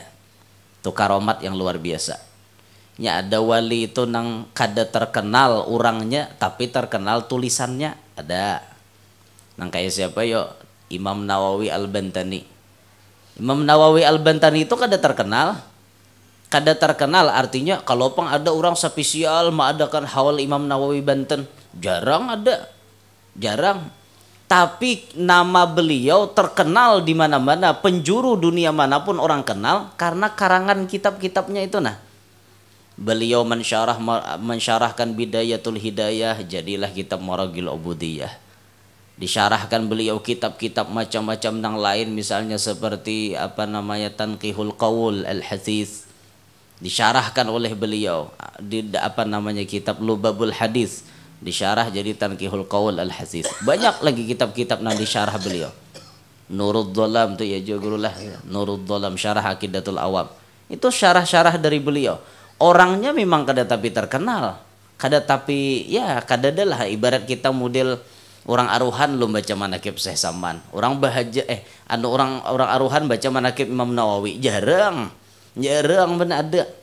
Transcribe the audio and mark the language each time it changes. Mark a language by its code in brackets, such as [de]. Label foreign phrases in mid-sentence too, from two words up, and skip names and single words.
[bjn] Itu karomat yang luar biasa. Ya, ada wali itu nang kada terkenal orangnya tapi terkenal tulisannya, ada. Nang kayak siapa yo? Imam Nawawi Al-Bantani. Imam Nawawi Al-Bantani itu kada terkenal. Kada terkenal artinya kalau pang ada orang spesial mengadakan haul Imam Nawawi Banten, jarang ada. [id] Jarang. Tapi nama beliau terkenal di mana-mana, penjuru dunia manapun orang kenal karena karangan kitab-kitabnya itu nah. Beliau mensyarahkan Bidayatul Hidayah, jadilah kitab Maragil Ubudiyah. Disyarahkan beliau kitab-kitab macam-macam yang lain, misalnya seperti Tanqihul Qaul Al-Hadits, disyarahkan oleh beliau. Di kitab Lubabul Hadis disyarah jadi Tanqihul Qaul Al-Hadits. Banyak lagi kitab-kitab yang disyarah beliau. [bjn] Nurud Dhalam tu ya jugurulah, Nurud Dhalam syarah Aqidatul Awam. Itu syarah-syarah dari beliau. Orangnya memang kada tapi terkenal, kada tapi ya kada adalah ibarat kita model orang aruhan lo baca manakib Syekh Saman, orang bahaja orang aruhan baca manakib Imam Nawawi, jarang benar ada.